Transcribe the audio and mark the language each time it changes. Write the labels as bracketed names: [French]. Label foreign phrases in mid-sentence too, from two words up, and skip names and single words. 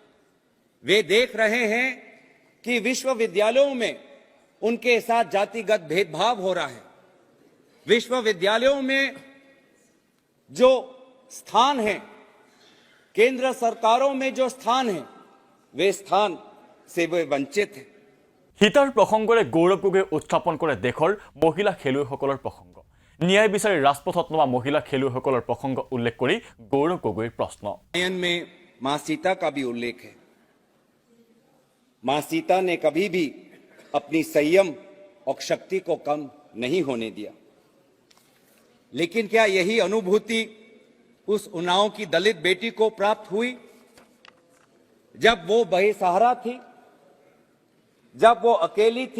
[Hindi] वे देख रहे हैं कि विश्वविद्यालयों में उनके साथ जातिगत भेदभाव हो रहा है। विश्वविद्यालयों में जो स्थान है, केंद्र सरकारों में जो स्थान है, वे स्थान से वे वंचित हैं। [Assamese] হিতাৰ প্ৰসংগৰে গৌৰৱ গগৈয়ে উত্থাপন কৰে দেশৰ মহিলা খেলুৱৈসকলৰ প্ৰসংগ। ন্যায় বিচাৰি ৰাজপথত নমা মহিলা খেলুৱৈসকলৰ প্ৰসংগ উল্লেখ কৰি গৌৰৱ গগৈৰ প্ৰশ্ন। [Hindi] रामायण में मां सीता का भी उल्लेख है। मां सीता ने कभी भी अपनी संयम और शक्ति को कम नहीं होने दिया। लेकिन क्या यही अनुभूति उस उन्नाव की दलित बेटी को प्राप्त हुई जब वो बेसहारा थी, जब वो अकेली थी?